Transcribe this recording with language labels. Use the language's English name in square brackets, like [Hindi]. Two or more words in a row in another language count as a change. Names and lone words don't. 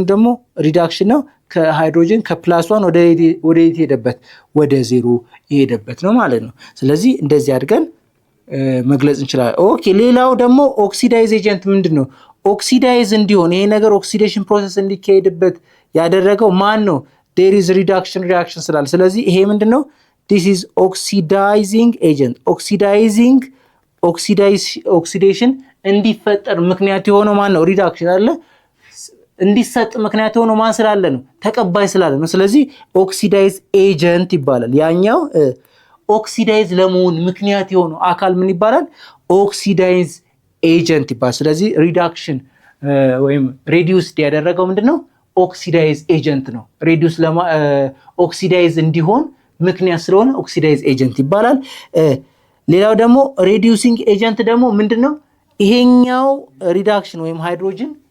[Amharic] ደግሞ ሪዳክሽን ነው ከሃይድሮጅን ከ+1 ወደ ሄደበት ወደ 0 ሄደበት ነው ማለት ነው ስለዚህ እንደዚህ አድርገን መግለጽ እንችላለን ኦኬ ሌላው ደግሞ [English] oxidize agent [Amharic] ምንድነው ኦክሲዳይዝ እንዲሆን ይሄ ነገር [English] oxidation process [Amharic] እንዲካሄድበት ያደረገው ማን ነው [English] there is reduction reaction [Amharic] ስላለ ስለዚህ ይሄ ምንድነው [English] this is oxidizing agent [Amharic] oxidation እንዲፈጠር ምክንያት የሆነው ማን ነው ሪዳክሽን አይደለ እንዲሰጥ ምክንያት የሆነው ማን ስላለ ነው ተቀባይ ስላለ ነው ስለዚህ [English] oxidize agent [Amharic] ይባላል ያኛው ኦክሲዳይዝ ለመሆን ምክንያት የሆነው አካል ምን ይባላል [English] oxidize agent [Amharic] ይባላል ስለዚህ ሪዳክሽን ወይም ሬዲዩስ ያደረገው ምንድነው [English] oxidize agent [Amharic] ነው [English] reduce oxidize [Amharic] እንዲሆን ምክንያት ስለሆነ [English] oxidize agent [Amharic] ይባላል ሌላው ደግሞ [English] reducing agent [Amharic] ደግሞ ምንድነው ይሄኛው ሪዳክሽን ወይም ሃይድሮጅን